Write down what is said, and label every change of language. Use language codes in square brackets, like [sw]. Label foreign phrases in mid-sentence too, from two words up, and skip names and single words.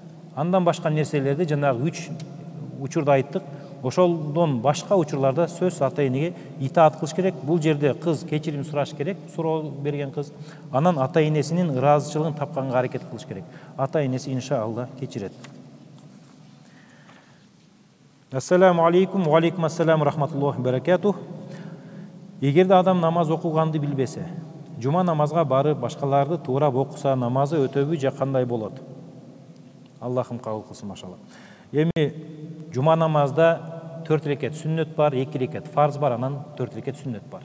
[ky] Андан башка нерселерди жанагы 3 учурда айттык. ошолдон башка учурларда сөзсүз ата энеге итаат кылыш керек. Бул жерде кыз кечирим сураш керек, суроо берген кыз. Анан ата энесинин ыраазычылыгын тапканга аракет кылыш керек. Ата энеси иншалла кечирет. [ar] السلام عليكم، وعليكم السلام رحمة الله بركاته. [ky] Эгерде адам намаз окуганды билбесе, жума намазга барып башкаларды туурап окуса, намазы өтөбү же кандай болот? Аллахым кабыл кылсын, машалла. Эми жума намазда 4 рекет сүннөт бар, 2 рекет фарз бар, анан 4 рекет сүннөт бар.